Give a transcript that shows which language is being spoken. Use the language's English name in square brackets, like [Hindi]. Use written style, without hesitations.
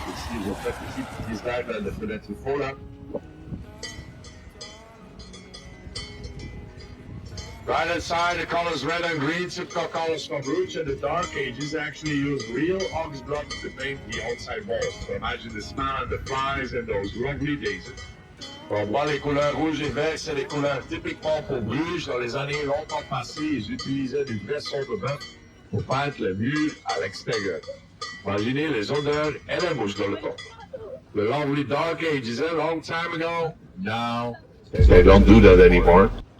[French] Ici, ils ont fait ici, petit slide dans la fenêtre du fond, là. [English] Right inside, the colors red and green, typical colors from Bruges. In the Dark Ages, actually used real ox blood to paint the outside walls. So imagine the smell and the flies in those lovely days. [French] On voit les couleurs rouges et verts, c'est les couleurs typiquement pour Bruges. Dans les années longtemps passées, ils utilisaient du vrai son de bœuf pour peindre les murs à l'extérieur. Imaginez les odeurs et les mouches dans le temps. [English] The lovely Dark Ages, a long time ago. Now, they don't do that anymore.